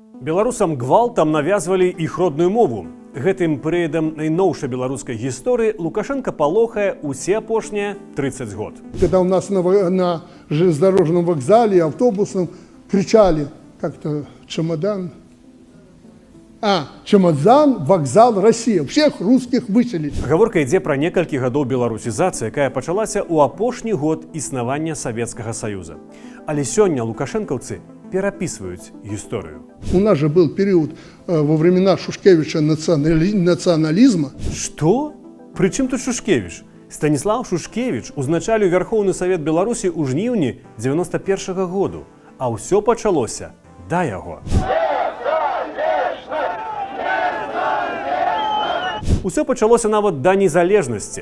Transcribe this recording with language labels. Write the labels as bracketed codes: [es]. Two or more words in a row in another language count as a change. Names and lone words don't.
[be] Беларусам гвалтам навязвалі іх родную мову. Гэтым перыядам найноўшай беларускай гісторыі Лукашенко палохае усе апошнія 30 год. [ru] Когда у нас на железнодорожном вокзале, автобусном кричали как-то чемодан. Чемодан, вокзал, Россия. Всех русских выселить. [be] Гаворка ідзе пра некалькі гадоў беларусізацыі, якая пачалася ў апошні год існавання Савецкага Саюза. Але сёння лукашэнкаўцы [ru] пераписывают историю. У нас же был период во времена Шушкевича национализма. Что? Причем тут Шушкевич? [be] Станіслав Шушкевич узначаліў Верховны Савет Беларусі ў жніўні 91-го году, а ўсё пачалося да яго. Усё пачалося нават да незалежнасці.